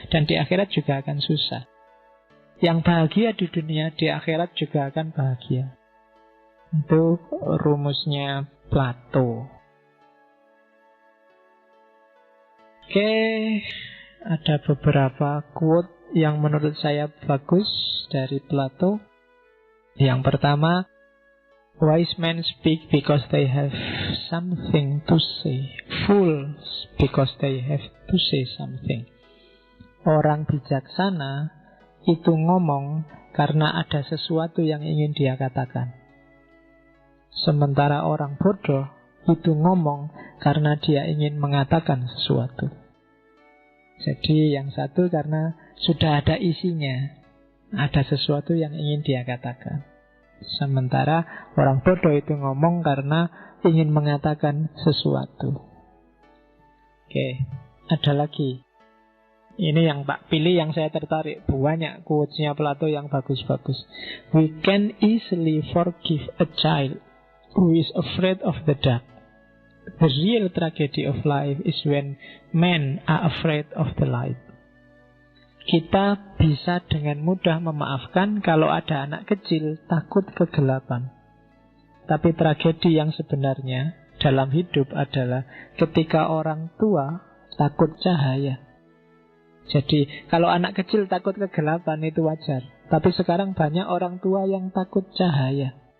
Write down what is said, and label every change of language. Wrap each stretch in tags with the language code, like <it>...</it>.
<id>Dan di akhirat juga akan susah. Yang bahagia di dunia, di akhirat juga akan bahagia. Itu rumusnya Plato. Oke, ada beberapa quote yang menurut saya bagus dari Plato.</id> <en>Yang pertama, wise men speak because they have something to say. Fools because they have to say something.</en> <id>Orang bijaksana itu ngomong karena ada sesuatu yang ingin dia katakan. Sementara orang bodoh itu ngomong karena dia ingin mengatakan sesuatu. Jadi yang satu karena sudah ada isinya, ada sesuatu yang ingin dia katakan. Sementara orang bodoh itu ngomong karena ingin mengatakan sesuatu. Oke, ada lagi. Ini yang Pak pilih, yang saya tertarik. Banyak quotes-nya Plato yang bagus-bagus.</id> <en>We can easily forgive a child who is afraid of the dark. The real tragedy of life is when men are afraid of the light.</en> <id>Kita bisa dengan mudah memaafkan kalau ada anak kecil takut kegelapan. Tapi tragedi yang sebenarnya dalam hidup adalah ketika orang tua takut cahaya. Jadi kalau anak kecil takut kegelapan itu wajar. Tapi sekarang banyak orang tua yang takut cahaya.</id>